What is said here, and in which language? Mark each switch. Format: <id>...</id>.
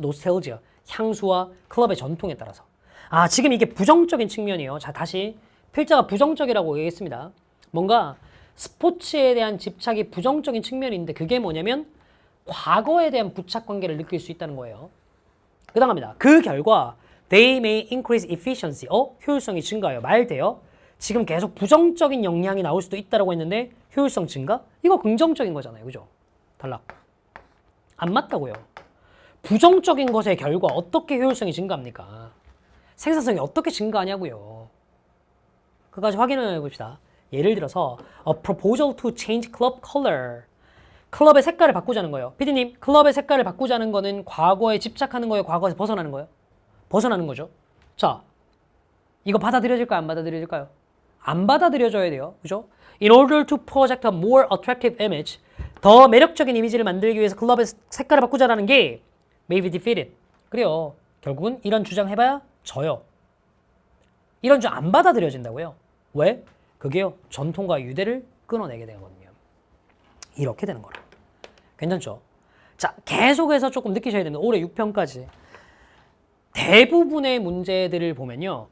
<ko>nostalgia, 향수와 클럽의 전통에 따라서. 지금 이게 부정적인 측면이에요. 자, 다시 필자가 부정적이라고 얘기했습니다. 뭔가 스포츠에 대한 집착이 부정적인 측면인데 그게 뭐냐면 과거에 대한 부착 관계를 느낄 수 있다는 거예요. 그 다음 갑니다. 그 결과</ko> <en>they may increase efficiency.</en> <ko>효율성이 증가해요. 말 돼요? 지금 계속 부정적인 영향이 나올 수도 있다고 했는데 효율성 증가? 이거 긍정적인 거잖아요. 그죠? 탈락. 안 맞다고요. 부정적인 것의 결과 어떻게 효율성이 증가합니까? 생산성이 어떻게 증가하냐고요. 그까지 확인을 해봅시다. 예를 들어서</ko> <en>a proposal to change club color.</en> <ko>클럽의 색깔을 바꾸자는 거예요. 피디님, 클럽의 색깔을 바꾸자는 거는 과거에 집착하는 거예요? 과거에서 벗어나는 거예요? 벗어나는 거죠. 자, 이거 받아들여질까요? 안 받아들여질까요? 안 받아들여져야 돼요. 그죠?</ko> <en>In order to project a more attractive image,</en> <ko>더 매력적인 이미지를 만들기 위해서 클럽의 색깔을 바꾸자라는 게</ko> <en>may be defeated.</en> <ko>그래요. 결국은 이런 주장 해봐야 져요. 이런 주장 안 받아들여진다고요. 왜? 그게요. 전통과 유대를 끊어내게 되거든요. 이렇게 되는 거라. 괜찮죠? 자, 계속해서 조금 느끼셔야 됩니다. 올해 6편까지. 대부분의 문제들을 보면요.</ko>